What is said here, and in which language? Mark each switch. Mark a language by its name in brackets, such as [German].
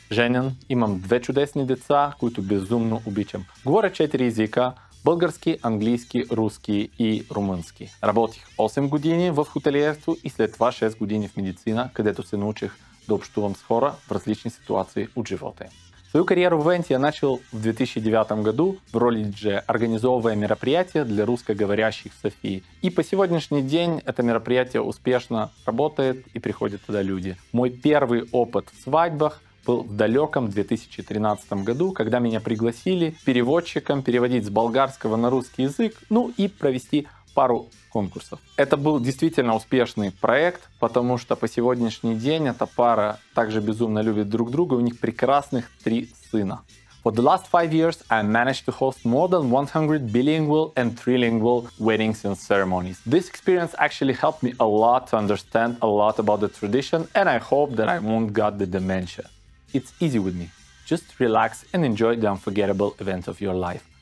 [Bulgarian] Женен, имам 2 чудесни деца, които безумно обичам. Говоря 4 езика: български, английски, руски и румънски. Работих 8 години в хотелиерство и след това 6 години в медицина, където се научих да общувам с хора в различни ситуации от живота им. [Russian] Свою карьеру в ивенте я начал в 2009 году в роли диджея, организовывая мероприятия для русскоговорящих в Софии. И по сегодняшний день это мероприятие успешно работает и приходят туда люди. Мой первый опыт в свадьбах был в далеком 2013 году, когда меня пригласили переводчиком переводить с болгарского на русский язык, ну и провести пару конкурсов. Это был действительно успешный проект, потому что по сегодняшний день эта пара также безумно любит друг друга, у них прекрасных 3 сына. [English] For the last 5 years, I managed to host more than 100 bilingual and trilingual weddings and ceremonies. This experience actually helped me a lot to understand a lot about the tradition, and I hope that I won't get the dementia. It's easy with me. Just relax and enjoy the unforgettable events of your life.